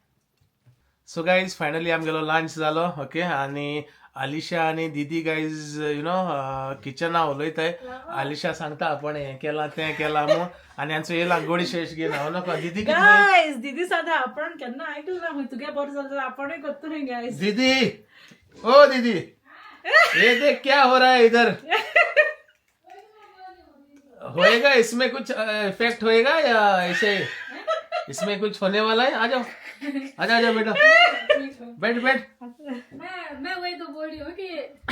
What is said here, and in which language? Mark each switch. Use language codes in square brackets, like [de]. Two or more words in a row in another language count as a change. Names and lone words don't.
[en] so guys finally [kok] आमगेलो लंच जालो ओके आनी अलिशा आनी दीदी गायज [en] you know [kok] किचना उलयताय अलिशा सांगता आपण हें केलां तें केलां मू आनी हांचो येयला गोडी शेश घेवन हांव नका दीदी गायज दीदी सांगता आपण केन्ना आयकलं ना हुंय तुगे बरें जालें जाल्यार आपणूय करतली गायज [hi] दीदी ओ दीदी ये देख क्या हो रहा है इधर होएगा इसमें कुछ इफेक्ट होएगा या ऐसे इसमें कुछ होने वाला है आ जाओ आजा आजा बेटा बैठ बैठ मैं वही तो बोल रही हूँ कि